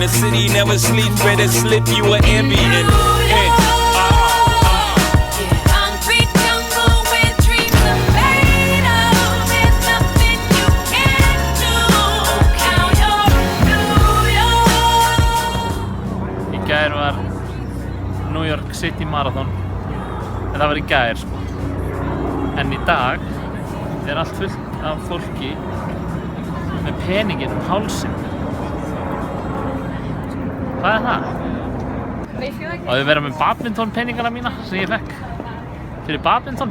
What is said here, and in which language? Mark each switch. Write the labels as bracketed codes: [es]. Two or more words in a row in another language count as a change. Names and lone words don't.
[en] The city never sleeps, better slip you an ambient. Concrete jungle where dreams are made of. There's nothing you can't do. Count your New York. [is] Í gær var New York City Marathon. En það var í gær, sko. En í dag allt fullt af fólki með peninginn hálsinn. Hvað það? Og þau vera með badminton peningana mína sem ég fekk fyrir badminton.